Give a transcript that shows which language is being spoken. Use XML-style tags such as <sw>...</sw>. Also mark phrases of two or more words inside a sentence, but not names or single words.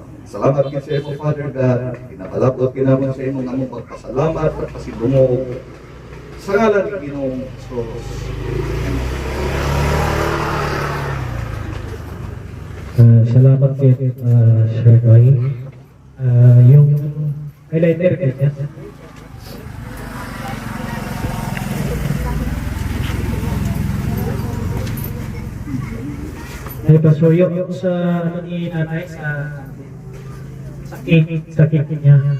<hil>Salamat sa imo</hil> <en>Father God,</en> <hil>pinapalapot kinamon sa imo nga mong pagpasalamat at pasidungog. Sa ngalan ni Ginoong Jesus. Salamat kay Sir Roy.</hil> <tl>Yung highlighter kanya. Ay pasuyo yung sa ano ni Nanay sa cake niya.</tl>